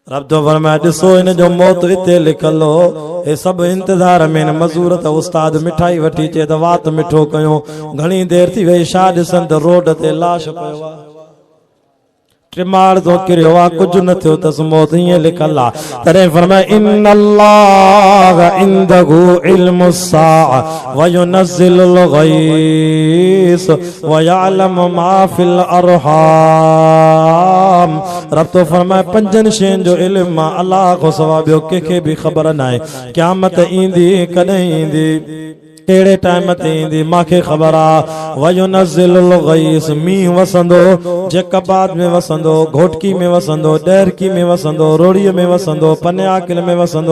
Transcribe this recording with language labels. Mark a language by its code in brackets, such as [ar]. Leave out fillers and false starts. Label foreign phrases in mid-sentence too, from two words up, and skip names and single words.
[sd] रब तो फरमाए ॾिसो इन जो मौत इते लिखल हो, हे सभु इंतज़ार में मज़ूर त उस्ताद मिठाई वठी चे त वात मिठो कयो। घणी देर थी वई, छा ॾिसन त रोड ते लाश पियो आहे, टिमाड़ तो किरियो आहे, कुछ न थियो तस, मौत हीअं लिखल आहे। [ar] إن الله عنده علم الساعة وينزل الغيث ويعلم ما في الأرحام. [sd] रब तो फरमाए पंजनि शयुनि जो इल्म आहे, अल्लाह खां सवाइ ॿियो कंहिंखे बि ख़बर नाहे। क़यामत ईंदी कॾहिं ईंदी, कहिड़े टाइम ते ईंदी, मांखे ख़बर आहे। [ar] وينزل الغيث, [sd] मींहुं वसंदो, जेकबाद में वसंदो, घोटकी में वसंदो, ॾैरकी में वसंदो, रोड़ीअ में वसंदो, पन्याकिल में वसंदो।